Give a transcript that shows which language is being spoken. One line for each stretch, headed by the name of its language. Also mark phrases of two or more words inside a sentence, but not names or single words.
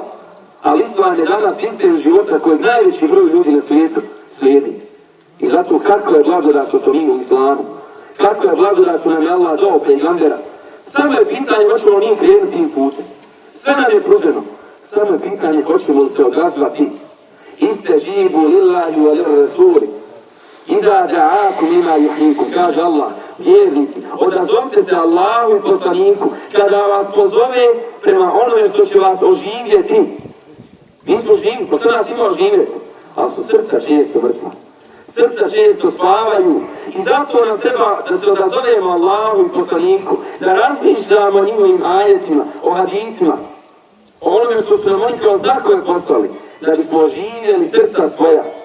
Bosnian: Ali Islam je danas sistem života kojeg najveći broj ljudi na svijetu slijedi. I zato kako je blagodat što mi u Islamu, kako je blagodat što nam je Allah dao pejgambera. Samo je pitanje hoćemo mi krenuti tim putem. Sve nam je pruženo. Samo je pitanje hoćemo li se odazvati.
Arabic: استجيبوا لله وللرسول. إذا دعاكم لما يحييكم,
Bosnian: kaže Allah, vjernici, odazovite se Allahu i poslaniku kada vas pozove prema onome što će vas oživjeti. Mi smo živi, ko se nas ima oživjeti, ali su srca često mrtva. Srca često spavaju i zato nam treba da se odazovemo Allahu i poslaniku, da razmišljamo o njihovim ajetima, o hadisima, o onome što su nam oni kao znakove poslali, da bismo oživjeli srca svoja.